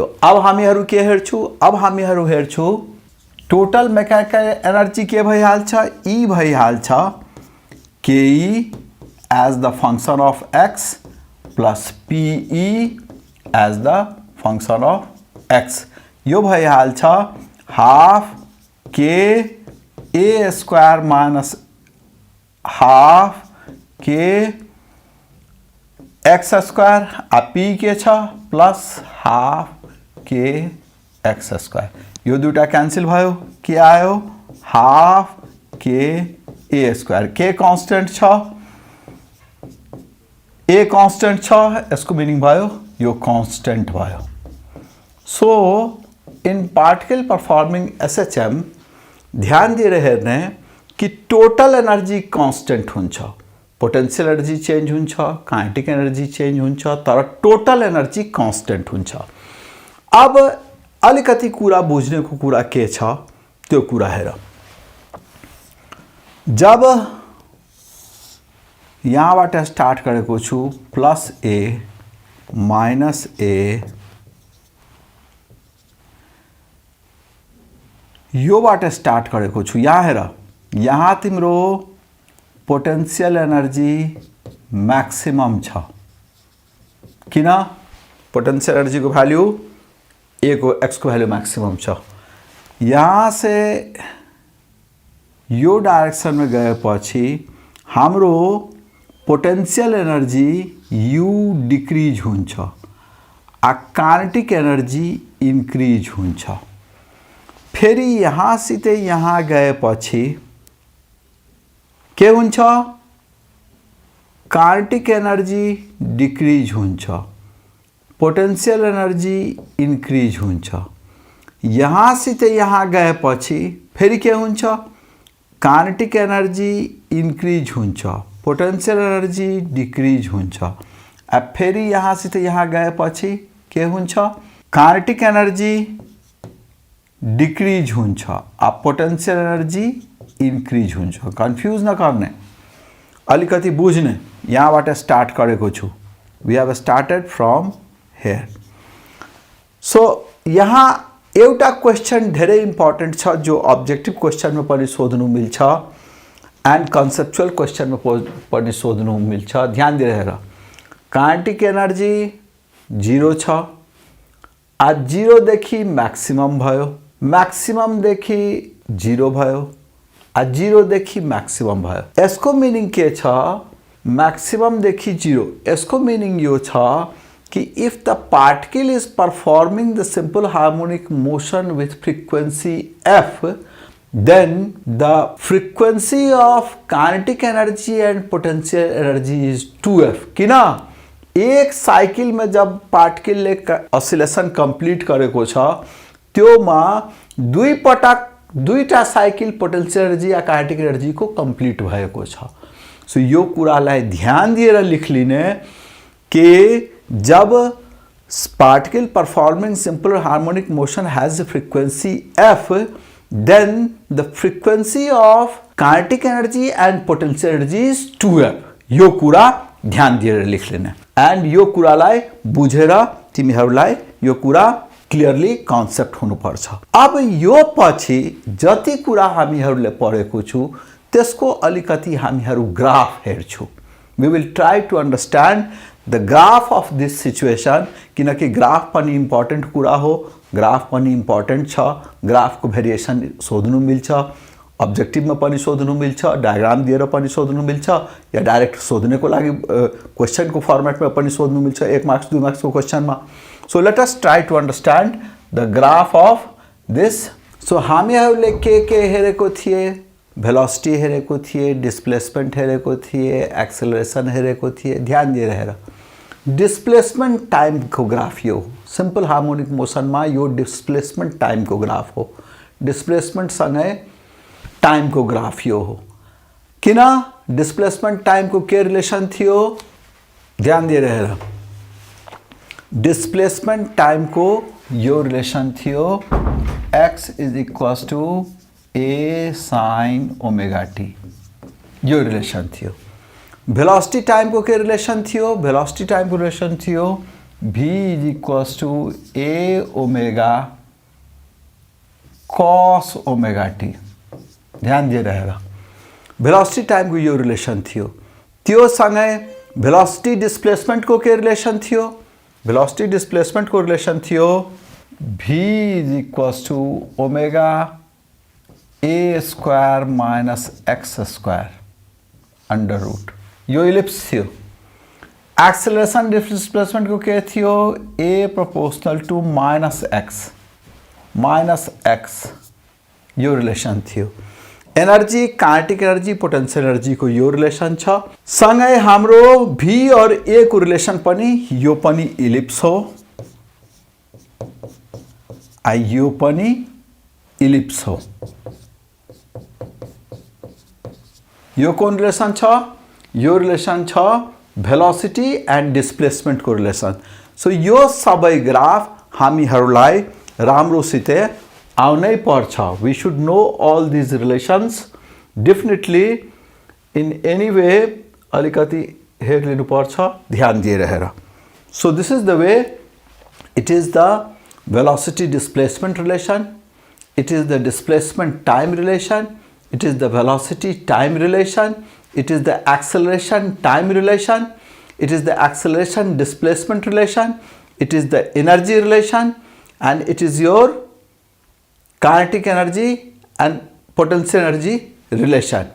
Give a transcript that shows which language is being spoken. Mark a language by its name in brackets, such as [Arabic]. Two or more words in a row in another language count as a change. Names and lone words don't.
[Nepali] अब हामीहरू के हेर्छु, अब हामीहरू हेर्छु [English] total mechanical energy [Nepali] के भइहाल्छ, E भइहाल्छ [English] ke as the function of x plus pe as the function of x. [Nepali] यो भइहाल्छ [English] half k a² minus half k x², [Nepali] आ p के छ [English] plus half k x². [Nepali] यो दुटा कैंसिल भयो, के आयो, [English] half k a square. [Nepali] के कांस्टेंट छ, ए कांस्टेंट छ, इसको मीनिंग भयो यो कांस्टेंट भयो। [English] so in particle performing SHM [Nepali] ध्यान दिएर हेर्ने कि [English] total energy constant [Nepali] हुन्छ, [English] potential energy change [Nepali] हुन्छ, [English] kinetic energy change [Nepali] हुन्छ, तर [English] total energy constant [Nepali] हुन्छ। अब अलिकति कुरा बुझ्नेको कुरा के छ त्यो कुरा हेर। जब यहाँबाट स्टार्ट गरेको छु [English] plus a minus a, [Nepali] योबाट स्टार्ट गरेको छु, यहाँ हेर, यहाँ तिम्रो [English] potential energy maximum [Nepali] छ। किन? [English] potential energy [Nepali] को वैल्यू ए को एक्स को [English] value maximum [Nepali] छ। यहाँ से यो डायरेक्शन में गएपछि हाम्रो [English] potential energy U decrease [Nepali] हुन्छ, आ [English] kinetic energy increase [Nepali] हुन्छ। फेरि यहाँ सितै यहाँ गएपछि के हुन्छ? [English] kinetic energy decrease [Nepali] हुन्छ, [English] potential energy increase [Nepali] हुन्छ। यहाँ सितै यहाँ गएपछि फेरि के हुन्छ? [English] kinetic energy increase [Nepali] हुन्छ, [English] potential energy decrease [Nepali] हुन्छ। अब फेरि यहाँ सितै यहाँ गएपछि के हुन्छ? [English] kinetic energy decrease [Nepali] हुन्छ, अब [English] potential energy increase [Nepali] हुन्छ। कन्फ्यूज नगर्ने, अलिकति बुझ्ने। यहाँबाट स्टार्ट गरेको छु, [English] We have started from here. [Nepali] सो यहाँ एउटा क्वेश्चन धेरै इम्पोर्टेंट छ जो [English] objective question [Nepali] में पनि सोध्नु मिल्छ एंड [English] conceptual question [Nepali] में पनि सोध्नु मिल्छ। ध्यान दिएर हेर, [English] kinetic energy [Nepali] 0 छ, आज 0 देखि मैक्सिमम भयो, मैक्सिमम देखि 0 भयो, आज 0 देखि मैक्सिमम भयो। यसको मीनिंग के छ? मैक्सिमम देखि 0, इसको मीनिंग यो छ कि [English] if the particle is performing the simple harmonic motion with frequency f, then the frequency of kinetic energy and potential energy is 2f। किन? [Nepali] एक साइकिल में जब पार्टिकल ले [English] oscillation complete [Nepali] गरेको छ त्योमा दुई पटक दुईटा साइकिल [English] potential energy [Nepali] या [English] kinetic energy [Nepali] को कंप्लीट भएको छ। सो यो कुरालाई ध्यान दिएर लिख लिने कि जब [English] particle performing simple harmonic motion has frequency f, then the frequency of kinetic energy and potential energy is 2f। [Nepali] यो कुरा ध्यान दिएर लिख लेने एंड यो कुरालाई बुझेर तिमीहरूलाई यो कुरा [English] clearly concept [Nepali] हुनुपर्छ। अब यो पछि जति कुरा हामीहरूले पढेको छु त्यसको अलिकति हामीहरू ग्राफ हेर्छौं। [English] We will try to understand the graph of this situation, [Nepali] किनकि ग्राफ पनि इम्पोर्टेंट कुरा हो, ग्राफ पनि इम्पोर्टेंट छ। ग्राफ को भेरिएसन सोध्नु मिल्छ, ऑब्जेक्टिव में पनि सोध्नु मिल्छ, डायग्राम दिएर पनि सोध्नु मिल्छ, या डाइरेक्ट सोध्नेको लागि क्वेश्चन को फर्मेट में पनि सोध्नु मिल्छ 1 मार्क्स 2 मार्क्स को क्वेश्चन में। [English] So let us try to understand the graph of this. [Nepali] सो हामीहरूले के हेरेको थिए? भेलोसिटी हेरेको थिए, डिस्प्लेसमेंट हेरेको थिए, एक्सेलरेशन हेरेको थिए। ध्यान दिएर हेर, [English] displacement time [Nepali] को ग्राफ यो हो। [English] simple harmonic motion [Nepali] में यो [English] displacement time [Nepali] को ग्राफ हो, डिस्प्लेसमेंट सँगै टाइम को ग्राफ यो हो। किन? [English] displacement time [Nepali] को के रिलेशन थियो? ध्यान दिएर हेर, [English] displacement time [Nepali] को यो रिलेशन थियो [English] x is equals to a sin omega t, [Nepali] यो रिलेशन थियो। [English] velocity time [Nepali] को के रिलेशन थियो? [English] velocity time [Nepali] को रिलेशन थियो [English] v is equals to a omega cos omega t. [Nepali] ध्यान दिएर हेर, [English] velocity time [Nepali] को यो रिलेशन थियो। त्यो सँगै [English] velocity displacement [Nepali] को के रिलेशन थियो? [English] velocity displacement [Nepali] को रिलेशन थियो [English] v is equals to omega a square minus x square under root. [Nepali] यो इलिप्स थियो। [English] acceleration displacement [Nepali] को के थियो? [English] a proportional to minus x, [Nepali] यो रिलेशन थियो। [English] energy, kinetic energy, potential energy [Nepali] को यो रिलेसन छ। सँगै हाम्रो V और A को रिलेसन पनि यो पनि इलिप्स हो, यो पनि इलिप्स हो। यो कौन रिलेसन छ? यो रिलेसन छ [English] velocity and displacement [Nepali] को रिलेसन। सो यो सबै ग्राफ हामीहरूलाई राम्रोसित आउनै पर्छ। [English] We should know all these relations. Definitely in any way [Nepali] अलिकति हेर लिनु पर्छ ध्यान दिएर हेर। [English] So this is the way it is the velocity displacement relation, it is the displacement time relation, it is the velocity time relation, it is the acceleration time relation, it is the acceleration displacement relation, it is the energy relation, and it is your kinetic energy and potential energy relation.